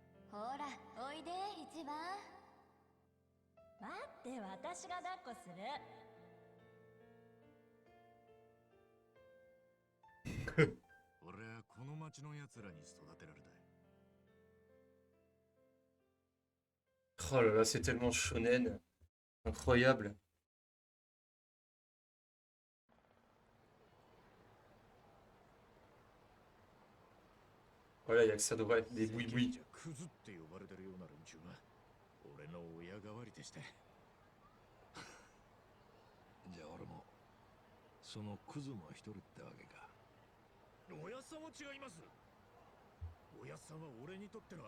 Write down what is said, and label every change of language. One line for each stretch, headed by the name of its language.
Japanese: ほらおいで一番。待って私が抱っこする。俺はこの町の奴らに育てられた。
French: Oh là là, c'est tellement shonen. Incroyable. Voilà, il y a que ça devrait être des boui-boui.
Japanese: クズって呼ばれてるような連中が俺の親代わりでして。じゃあ俺もそのクズの一人ってわけか。おやっさんは違います。おやっさんは俺にとっての